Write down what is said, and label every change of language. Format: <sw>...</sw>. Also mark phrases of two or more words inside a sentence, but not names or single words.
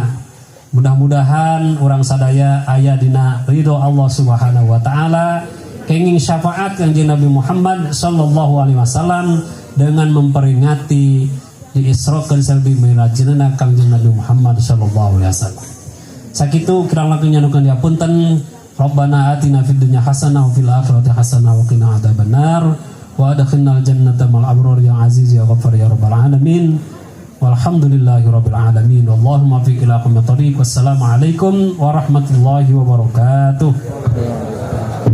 <su>Mudah-mudahan orang sadaya aya dina ridho</su> <ar>الله سبحانه وتعالى,</ar> <su>kenging syafaat Kanjeng Nabi Muhammad</su> <ar>صلى الله عليه وسلم</ar> <su>dengan memperingati diisrokeun sareng mirajna Kanjeng Nabi Muhammad</su> <ar>صلى الله عليه وسلم.</ar> <su>Sakitu kirang langkung nyanukeun dihapunten.</su> <ar>ربنا آتنا في الدنيا حسنة وفي الآخرة حسنة وقنا عذاب النار وأدخلنا الجنة مع الأبرار يا عزيز يا غفار يا رب العالمين. والحمد لله رب العالمين والله الموفق إلى أقوم الطريق. والسلام عليكم ورحمة الله وبركاته.</ar>